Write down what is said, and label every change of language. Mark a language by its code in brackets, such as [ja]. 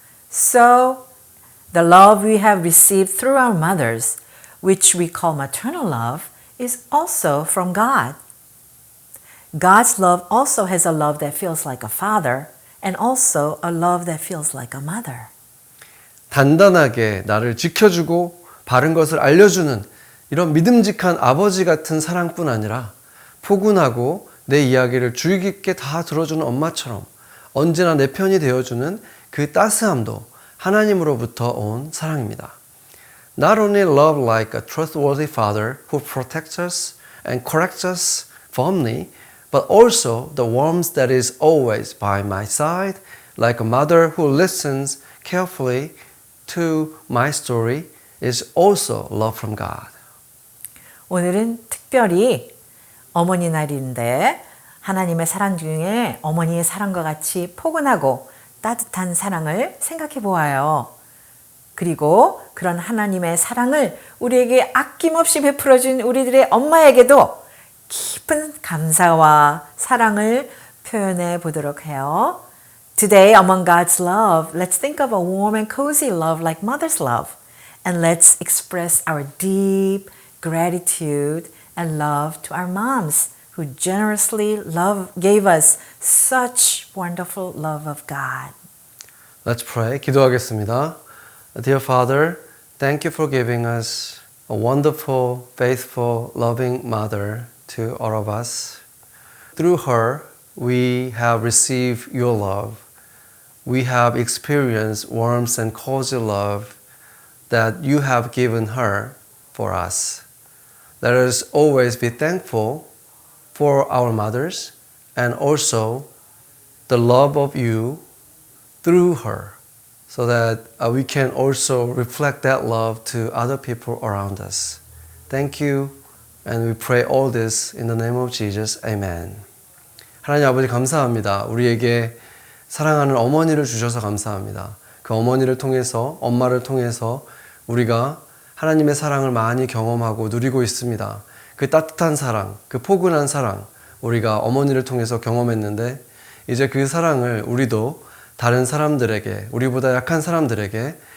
[en] So, the love we have received through our mothers, which we call maternal love, is also from God. God's love also has a love that feels like a father and also a love that feels like a mother. [ko] 단단하게 나를 지켜주고 바른 것을 알려주는 이런 믿음직한 아버지 같은 사랑뿐 아니라 포근하고 내 이야기를 주의 깊게 다 들어주는 엄마처럼 언제나 내 편이 되어주는 그 따스함도 하나님으로부터 온 사랑입니다. [en] Not only love like a trustworthy father who protects us and corrects us firmly, but also the warmth that is always by my side, like a mother who listens carefully to my story, is also love from God. [ko] 오늘은 특별히 어머니 날인데 하나님의 사랑 중에 어머니의 사랑과 같이 포근하고 따뜻한 사랑을 생각해 보아요. 그리고 그런 하나님의 사랑을 우리에게 아낌없이 베풀어 준 우리들의 엄마에게도 깊은 감사와 사랑을 표현해 보도록 해요. [en] Today, among God's love, let's think of a warm and cozy love like mother's love. And let's express our deep gratitude and love to our moms who generously gave us such wonderful love of God. Let's pray. [ko] 기도하겠습니다. [en] Dear Father, thank you for giving us a wonderful, faithful, loving mother to all of us. Through her, we have received your love. We have experienced warmth and cozy love that you have given her for us. Let us always be thankful for our mothers and also the love of you through her, so that we can also reflect that love to other people around us. Thank you, and we pray all this in the name of Jesus. Amen. [ko] 하나님 아버지 감사합니다. 우리에게 사랑하는 어머니를 주셔서 감사합니다. 그 어머니를 통해서, 엄마를 통해서 우리가 하나님의 사랑을 많이 경험하고 누리고 있습니다. 그 따뜻한 사랑, 그 포근한 사랑, 우리가 어머니를 통해서 경험했는데 이제 그 사랑을 우리도 다른 사람들에게, 우리보다 약한 사람들에게